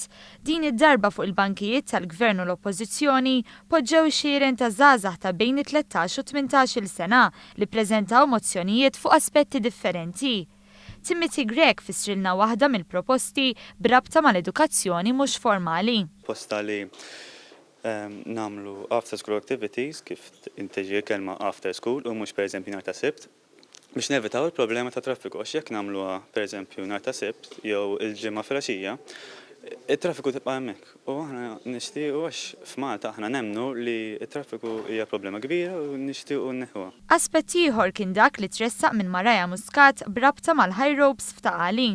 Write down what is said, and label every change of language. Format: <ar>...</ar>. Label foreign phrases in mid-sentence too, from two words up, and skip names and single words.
<mt>Din id-darba fuq il-bankijiet tal-Gvern u l-Oppożizzjoni poġġew xieren ta' żgħażagħ ta' bejn 13 u 18 sena li ppreżentaw mozzjonijiet fuq aspetti differenti. Timothy Grech fissrilna waħda mill-proposti b'rabta mal-edukazzjoni mhux formali. Posta li namlu</mt> <en>after school activities</en> <mt>kif inteġi kelma</mt> <en>after school</en> <mt>u mhux pereżempju nhar ta' Sibt biex nevitaw il-problema ta' traffiku għax jekk nagħmluha pereżempju nhar ta' Sibt jew il-ġimgħa filgħaxija, it-traffiku tibqa' hemmhekk. U aħna nixtiequ għax f'Malta aħna nemmnu li t-traffiku hija problema kbira u nixtiequ nneħħuha. Aspett ieħor kien dak li tressaq minn Maraja Muscat b'rabta mal-</mt> <en>high ropes</en> <mt>f'Taqali.</mt>